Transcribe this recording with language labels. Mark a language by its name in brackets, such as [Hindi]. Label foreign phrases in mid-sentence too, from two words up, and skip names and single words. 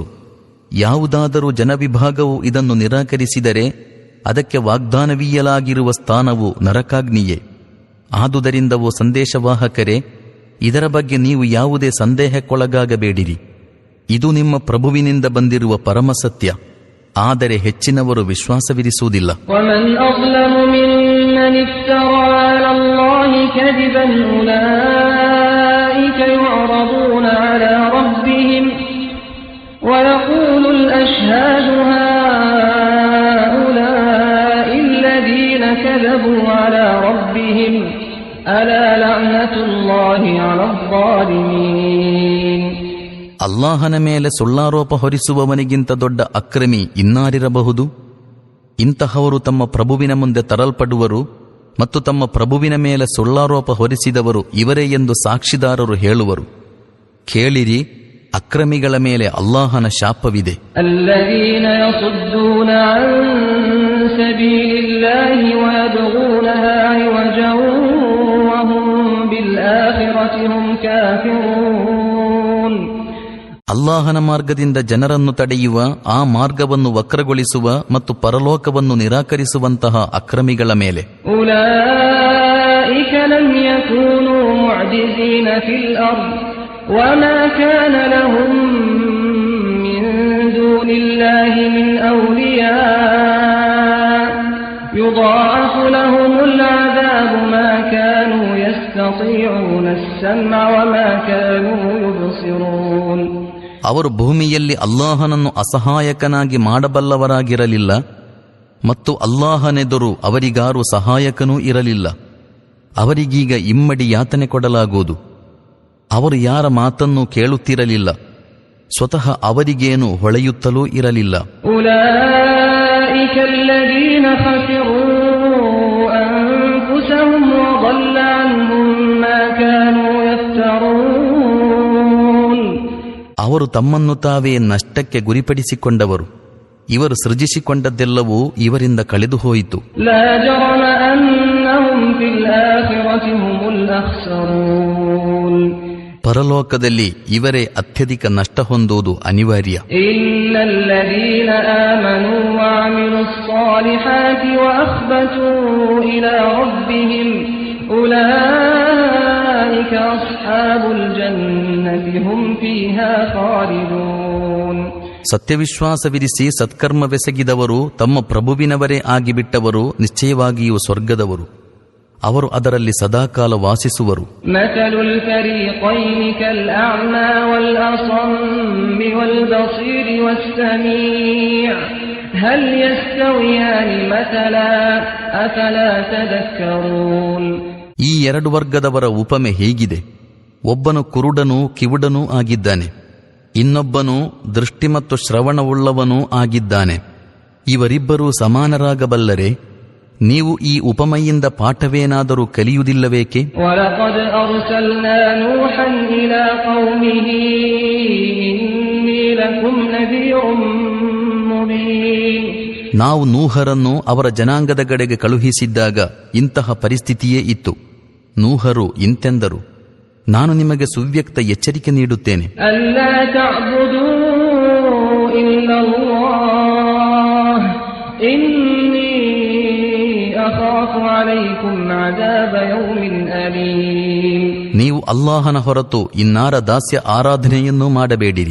[Kannada] ಯಾವುದಾದರೂ ಜನವಿಭಾಗವು ಇದನ್ನು ನಿರಾಕರಿಸಿದರೆ ಅದಕ್ಕೆ ವಾಗ್ದಾನವೀಯಲಾಗಿರುವ ಸ್ಥಾನವು ನರಕಾಗ್ನಿಯೇ. ಆದುದರಿಂದವೋ ಸಂದೇಶವಾಹಕರೇ, ಇದರ ಬಗ್ಗೆ ನೀವು ಯಾವುದೇ ಸಂದೇಹಕ್ಕೊಳಗಾಗಬೇಡಿರಿ. ಇದು ನಿಮ್ಮ ಪ್ರಭುವಿನಿಂದ ಬಂದಿರುವ ಪರಮಸತ್ಯ. ಆದರೆ ಹೆಚ್ಚಿನವರು ವಿಶ್ವಾಸವಿರಿಸುವುದಿಲ್ಲ. [Arabic] ويقول الأشهاد هؤلاء الذين كذبوا على ربهم ألا لعنة الله على الظالمين. [Kannada] ಅಲ್ಲಾಹನ ಮೇಲೆ ಸುಳ್ಳಾರೋಪ ಹೊರಿಸುವವನಿಗಿಂತ ದೊಡ್ಡ ಅಕ್ರಮಿ ಇನ್ನಾರಿರಬಹುದು? ಇಂತಹವರು ತಮ್ಮ ಪ್ರಭುವಿನ ಮುಂದೆ ತರಲ್ಪಡುವರು ಮತ್ತು ತಮ್ಮ ಪ್ರಭುವಿನ ಮೇಲೆ ಸುಳ್ಳಾರೋಪ ಹೊರಿಸಿದವರು ಇವರೇ ಎಂದು ಸಾಕ್ಷಿದಾರರು ಹೇಳುವರು. ಕೇಳಿರಿ, ಅಕ್ರಮಿಗಳ ಮೇಲೆ ಅಲ್ಲಾಹನ ಶಾಪವಿದೆ. [Arabic] الذين يصدون عن سبيل الله ويبغونها عوجا وهم بالآخرة هم كافرون. [Kannada] ಅಲ್ಲಾಹನ ಮಾರ್ಗದಿಂದ ಜನರನ್ನು ತಡೆಯುವ, ಆ ಮಾರ್ಗವನ್ನು ವಕ್ರಗೊಳಿಸುವ ಮತ್ತು ಪರಲೋಕವನ್ನು ನಿರಾಕರಿಸುವಂತಹ ಅಕ್ರಮಿಗಳ ಮೇಲೆ [Arabic] أولئك لم يكونوا معجزين في الأرض وما كان لهم من دون الله من أولياء يضاعف لهم العذاب ما كانوا يستطيعون السمع وما كانوا يبصرون. [Kannada] ಅವರು ಭೂಮಿಯಲ್ಲಿ ಅಲ್ಲಾಹನನ್ನು ಅಸಹಾಯಕನಾಗಿ ಮಾಡಬಲ್ಲವರಾಗಿರಲಿಲ್ಲ ಮತ್ತು ಅಲ್ಲಾಹನೆದುರು ಅವರಿಗಾರು ಸಹಾಯಕನೂ ಇರಲಿಲ್ಲ. ಅವರಿಗೀಗ ಇಮ್ಮಡಿ ಯಾತನೆ ಕೊಡಲಾಗುವುದು. ಅವರು ಯಾರ ಮಾತನ್ನೂ ಕೇಳುತ್ತಿರಲಿಲ್ಲ, ಸ್ವತಃ ಅವರಿಗೇನು ಹೊಳೆಯುತ್ತಲೂ ಇರಲಿಲ್ಲ. [Arabic] أولئك الذين خسروا أنفسهم وضل عنهم ما كانوا يفترون. [Kannada] ಅವರು ತಮ್ಮನ್ನು ತಾವೇ ನಷ್ಟಕ್ಕೆ ಗುರಿಪಡಿಸಿಕೊಂಡವರು. ಇವರು ಸೃಜಿಸಿಕೊಂಡದ್ದೆಲ್ಲವೂ ಇವರಿಂದ ಕಳೆದು ಹೋಯಿತು. [Arabic] لا جرم أنهم في الآخرة هم الأخسرون. [Kannada] ಪರಲೋಕದಲ್ಲಿ ಇವರೇ ಅತ್ಯಧಿಕ ನಷ್ಟ ಹೊಂದುವುದು ಅನಿವಾರ್ಯ. [Arabic] إن الذين آمنوا وعملوا الصالحات وأخبتوا إلى ربهم أولئك أصحاب الجنة هم فيها خالدون. [Kannada] ಸತ್ಯವಿಶ್ವಾಸವಿರಿಸಿ ಸತ್ಕರ್ಮವೆಸಗಿದವರು ತಮ್ಮ ಪ್ರಭುವಿನವರೇ ಆಗಿಬಿಟ್ಟವರು ನಿಶ್ಚಯವಾಗಿಯೂ ಸ್ವರ್ಗದವರು. ಅವರು ಅದರಲ್ಲಿ ಸದಾಕಾಲ ವಾಸಿಸುವರು. [Arabic] مثل الفريقين كالأعمى والأصم والبصير والسميع هل يستويان مثلا أفلا تذكرون. [Kannada] ಈ ಎರಡು ವರ್ಗದವರ ಉಪಮೆ ಹೀಗಿದೆ. ಒಬ್ಬನು ಕುರುಡನೂ ಕಿವುಡನೂ ಆಗಿದ್ದಾನೆ, ಇನ್ನೊಬ್ಬನು ದೃಷ್ಟಿ ಮತ್ತು ಶ್ರವಣವುಳ್ಳವನೂ ಆಗಿದ್ದಾನೆ. ಇವರಿಬ್ಬರೂ ಸಮಾನರಾಗಬಲ್ಲರೆ? ನೀವು ಈ ಉಪಮೆಯಿಂದ ಪಾಠವೇನಾದರೂ ಕಲಿಯುವುದಿಲ್ಲವೇಕೆ? [Arabic] وَلَقَدْ أَرْسَلْنَا نُوحًا إِلَى قَوْمِهِ إِنِّي لَكُمْ نَذِيرٌ مُبِينٌ. [Kannada] ನಾವು ನೂಹರನ್ನು ಅವರ ಜನಾಂಗದ ಕಡೆಗೆ ಕಳುಹಿಸಿದ್ದಾಗ ಇಂತಹ ಪರಿಸ್ಥಿತಿಯೇ ಇತ್ತು. ನೂಹರು ಇಂತೆಂದರು, ನಾನು ನಿಮಗೆ ಸುವ್ಯಕ್ತ ಎಚ್ಚರಿಕೆ ನೀಡುತ್ತೇನೆ. [Arabic] أَلَّا تَعْبُدُوا إِلَّا اللَّهَ إِنِّي أَخَافُ عَلَيْكُمْ عَذَابَ يَوْمٍ أَلِيمٍ. [Kannada] ನೀವು ಅಲ್ಲಾಹನ ಹೊರತು ಇನ್ನಾರ ದಾಸ್ಯ ಆರಾಧನೆಯನ್ನೂ ಮಾಡಬೇಡಿರಿ.